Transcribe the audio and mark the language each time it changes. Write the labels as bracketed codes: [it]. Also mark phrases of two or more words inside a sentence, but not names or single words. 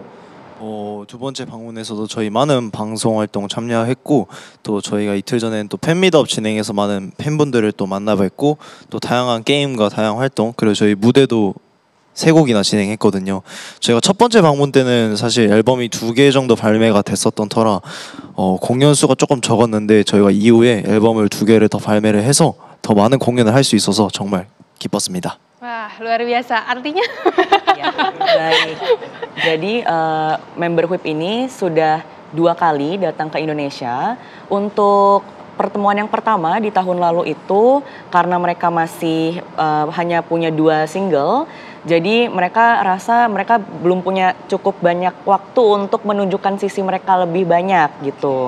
[ko] 두 번째 방문에서도 저희 많은 방송 활동 참여했고, 또 저희가 이틀 전에는 또 팬미트업 진행해서 많은 팬분들을 또 만나뵙고, 또 다양한 게임과 다양한 활동, 그리고 저희 무대도 3곡이나 진행했거든요. 저희가 첫 번째 방문 때는 사실 앨범이 2개 정도 발매가 됐었던 터라 공연 수가 조금 적었는데, 저희가 이후에 앨범을 2개를 더 발매를 해서 더 많은 공연을 할 수 있어서 정말 기뻤습니다. [id] Wah, luar biasa. Artinya? Ya, baik. Jadi member WIP ini sudah 2 kali datang ke Indonesia. Untuk pertemuan yang pertama di tahun lalu itu karena mereka masih hanya punya 2 single, jadi mereka rasa mereka belum punya cukup banyak waktu untuk menunjukkan sisi mereka lebih banyak gitu.